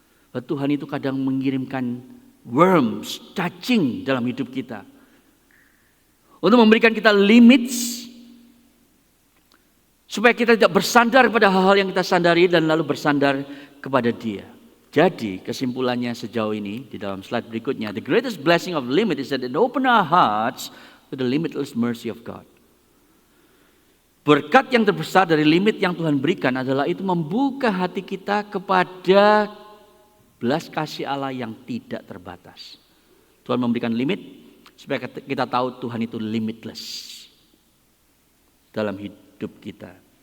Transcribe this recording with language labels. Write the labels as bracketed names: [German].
[Indonesian] Bahwa Tuhan itu kadang mengirimkan worms, cacing dalam hidup kita. Untuk memberikan kita limits. Supaya kita tidak bersandar pada hal-hal yang kita sandari dan lalu bersandar kepada Dia. Jadi kesimpulannya sejauh ini di dalam slide berikutnya. [English] The greatest blessing of limit is that it open our hearts to the limitless mercy of God. [Indonesian] Berkat yang terbesar dari limit yang Tuhan berikan adalah itu membuka hati kita kepada belas kasih Allah yang tidak terbatas. Tuhan memberikan limit supaya kita tahu Tuhan itu limitless dalam hidup kita.